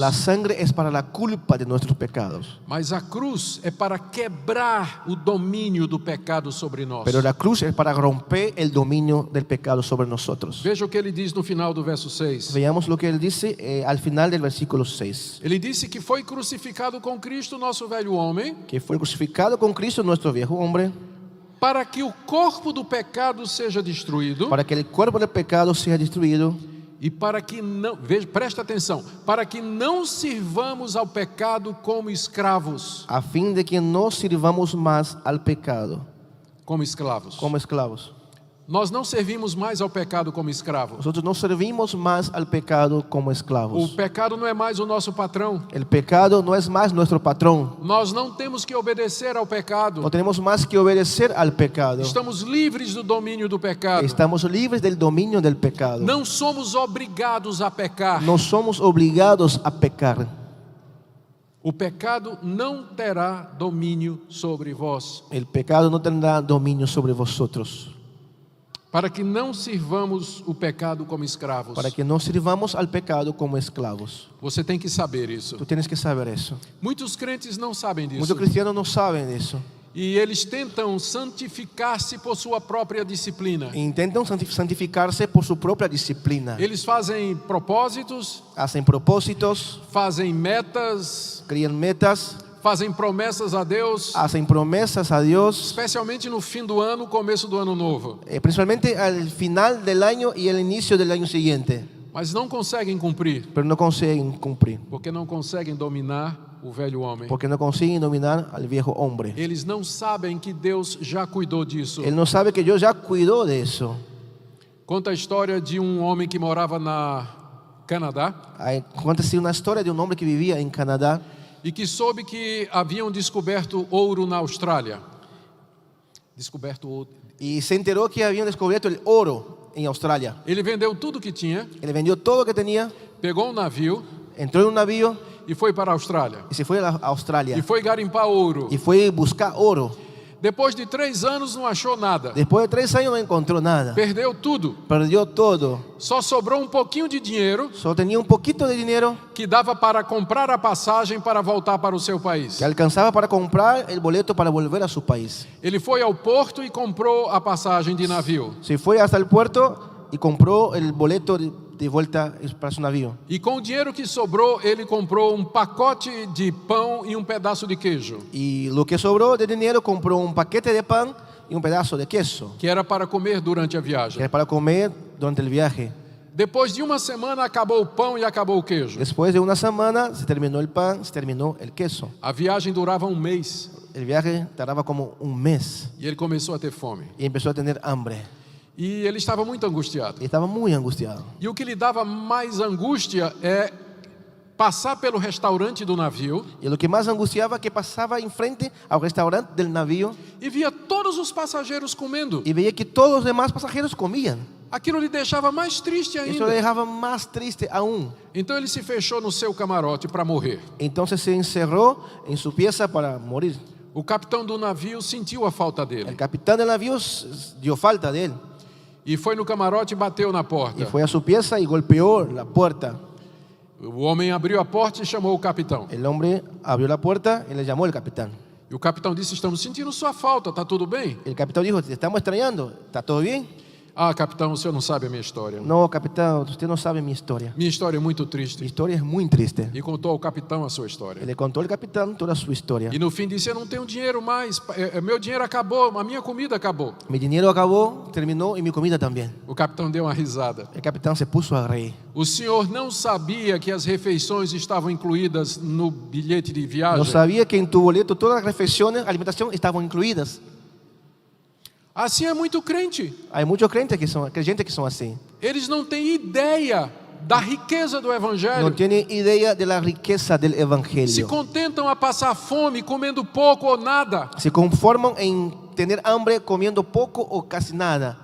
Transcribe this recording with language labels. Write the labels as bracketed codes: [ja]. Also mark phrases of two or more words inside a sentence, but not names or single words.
[es] La sangre es para la culpa de nuestros pecados. [pt] Mas a cruz é para quebrar o domínio do pecado sobre nós. [es] Pero la cruz es para romper el dominio del pecado sobre nosotros. [pt] Veja o que ele diz no final do verso 6. [es] Veamos lo que él dice al final del versículo 6. [pt] Ele disse que foi crucificado com Cristo o nosso velho homem, [es] Que fue crucificado con Cristo nuestro viejo hombre, [pt] para que o corpo do pecado seja destruído [es] para que el cuerpo del pecado sea destruido [pt] e para que não, veja, presta atenção, para que não sirvamos ao pecado como escravos. [es] a fin de que no sirvamos más al pecado [pt] Como escravos. [es] como esclavos. [pt] Nós não servimos mais ao pecado como escravos. [es] Nosotros no servimos más al pecado como [pt] O [es] esclavos. [pt] pecado não é mais o nosso patrão. [es] El pecado no es más nuestro patrón. [pt] Nós não temos que obedecer ao pecado. [es] No tenemos más que obedecer al pecado. [pt] Estamos livres do domínio do pecado. [es] Estamos libres del dominio del pecado. [pt] Não somos obrigados a pecar. [es] No somos obligados a pecar. [pt] O pecado não terá domínio sobre vós, [es] El pecado no tendrá dominio sobre vosotros, [pt] para que não sirvamos o pecado como escravos. [es] para que no sirvamos al pecado como esclavos. [pt] Você tem que saber isso. [es] Tú tienes que saber eso. [pt] Muitos crentes não sabem disso. [es] Muchos cristianos no saben eso. [pt] E eles tentam santificar-se por sua própria disciplina. [es] Intentan santificarse por su propia disciplina. [pt] Eles fazem propósitos, [es] Hacen propósitos, [pt] fazem metas, [es] crían metas, [pt] fazem promessas a Deus, [es] hacen promesas a Dios, [pt] especialmente no fim do ano, começo do ano novo. [es] Principalmente al final del año y el inicio del año siguiente, [pt] Mas não conseguem cumprir, [es] pero no consiguen cumplir, [pt] porque não conseguem dominar o velho homem. [es] porque no consiguen dominar al viejo hombre. [pt] Eles não sabem que Deus já cuidou disso. [es] Él no sabe que Dios ya cuidó de eso. [pt] Conta a história de um homem que morava na Canadá [es] Cuéntase una historia de un hombre que vivía en Canadá [pt] e que soube que haviam descoberto ouro na Austrália. Descoberto ouro. [es] y se enteró que habían descubierto el oro en Australia. [pt] Ele vendeu tudo que tinha, [es] Él vendió todo lo que tenía, [pt] pegou um navio [es] entró en un navío [pt] e foi para a Austrália. [es] y se fue a Australia [pt] E foi garimpar ouro. [es] y fue a buscar oro. [pt] Depois de 3 anos não achou nada. [es] Después de 3 años no encontró nada, [pt] Perdeu tudo. [es] perdió todo. [pt] Só sobrou um pouquinho de dinheiro [es] Solo tenía un poquito de dinero [pt] que dava para comprar a passagem para voltar para o seu país. [es] que alcanzaba para comprar el boleto para volver a su país. [pt] Ele foi ao porto e comprou a passagem de navio. [es] Se fue hasta el puerto y compró el boleto de vuelta para su navío. [pt] E com o dinheiro que sobrou, ele comprou um pacote de pão e um pedaço de queijo, [es] Y lo que sobró de dinero compró un paquete de pan y un pedazo de queso, [pt] que era para comer durante a [es] que [pt] viagem. [es] era para comer durante el viaje. [pt] Depois de uma semana, acabou o pão e acabou o queijo. [es] Después de una semana se terminó el pan, se terminó el queso. [pt] A viagem durava um mês [es] El viaje tardaba como un mes [pt] e ele começou a ter fome. [es] y empezó a tener hambre. [pt] E ele estava muito angustiado. [es] Y estaba muy angustiado. [pt] E o que lhe dava mais angústia é passar pelo restaurante do navio [es] Y lo que más angustiaba que pasaba enfrente al restaurante del navío [pt] e via todos os passageiros comendo. [es] y veía que todos los demás pasajeros comían. [pt] Aquilo lhe deixava mais triste [es] Eso [pt] ainda. [es] le dejaba más triste aún. [pt] Então ele se fechou no seu camarote para morrer. [es] Entonces se encerró en su pieza para morir. [pt] O capitão do navio sentiu a falta [es] El [pt] dele [es] capitán del navío dio falta de él [pt] e foi no camarote e bateu na [es] y [pt] porta. [es] fue a su pieza y golpeó la puerta. [pt] O homem abriu a porta e chamou o capitão. [es] El hombre abrió la puerta y le llamó el capitán. [pt] E o capitão disse: "Estamos sentindo sua falta, tá tudo bem?" [es] El capitán dijo: te estamos extrañando, ¿está todo bien? [pt] Ah, capitão, o senhor não sabe a minha história. [es] No, capitán, usted no sabe mi historia. [pt] Minha história é muito [es] Mi [pt] triste. [es] historia es muy triste. [pt] E contou ao capitão a sua história. [es] Le contó el capitán toda su historia. [pt] E no fim disse: "Eu não tenho dinheiro mais, meu dinheiro acabou, a minha comida acabou." [es] Mi dinero acabó, terminó y mi comida también. [pt] O capitão deu uma risada. [es] El capitán se puso a reír. [pt] O senhor não sabia que as refeições estavam incluídas no bilhete de [es] No [pt] viagem? [es] sabía que en tu boleto todas las reflexiones, alimentación estaban incluidas. [pt] Assim é muito crente. [es] Hay muchos creyentes que son así. [pt] Eles não têm ideia da riqueza do [es] No [pt] evangelho. [es] tienen idea de la riqueza del [pt] Se [es] evangelio. [pt] contentam a passar fome, comendo pouco ou nada, [es] Se conforman en tener hambre comiendo poco o casi nada,